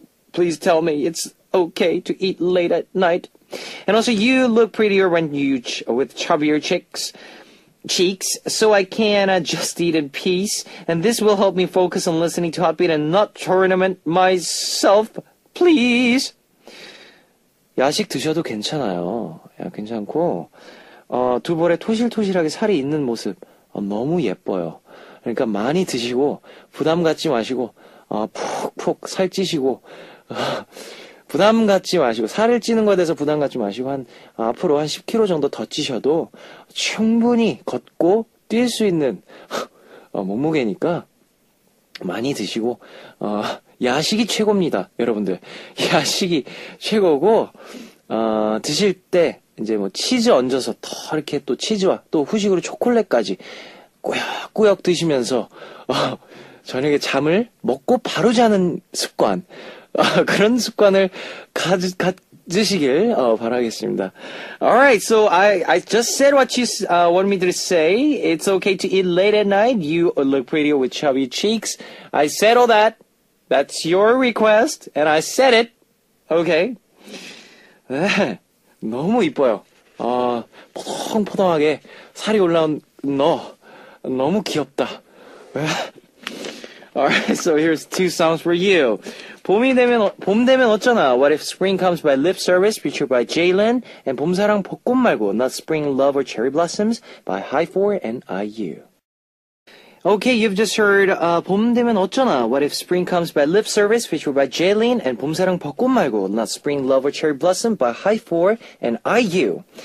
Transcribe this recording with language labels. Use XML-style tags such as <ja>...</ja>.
<en>Please tell me it's okay to eat late at night. And also, you look prettier when you with chubbier cheeks, so I can just eat in peace. And this will help me focus on listening to Hot Beat and not tournament myself. Please.</en> <ko>야식 드셔도 괜찮아요. 괜찮고, 두 볼에 토실토실하게 살이 있는 모습 너무 예뻐요. 그러니까 많이 드시고 부담 갖지 마시고 푹푹 살찌시고. 부담 갖지 마시고, 살을 찌는 거에 대해서 부담 갖지 마시고, 앞으로 한 10kg 정도 더 찌셔도 충분히 걷고 뛸 수 있는 몸무게니까 많이 드시고, 야식이 최고입니다, 여러분들. 야식이 최고고, 드실 때 이제 뭐 치즈 얹어서 더 이렇게 또 치즈와 또 후식으로 초콜릿까지 꾸역꾸역 드시면서, 저녁에 잠을 먹고 바로 자는 습관, 그런 습관을 가지시길 바라겠습니다.</ko> <en>Alright, so I just said what you wanted me to say. It's okay to eat late at night. You look prettier with chubby cheeks. I said all that. That's your request, and I said it. Okay.</en> <ko>너무 이뻐요. 포동포동하게 살이 올라온 너 너무 귀엽다.</ko> <en>Alright, so here's two songs for you. 봄 되면 어쩌나, What If Spring Comes by Lip Service, featured by Jalen, and 봄사랑 벚꽃 말고, Not Spring Love or Cherry Blossoms by High4 and IU. Okay, you've just heard 봄 되면 어쩌나, What If Spring Comes by Lip Service, featured by Jalen, and 봄사랑 벚꽃 말고, Not Spring Love or Cherry Blossom by High4 and IU.</en>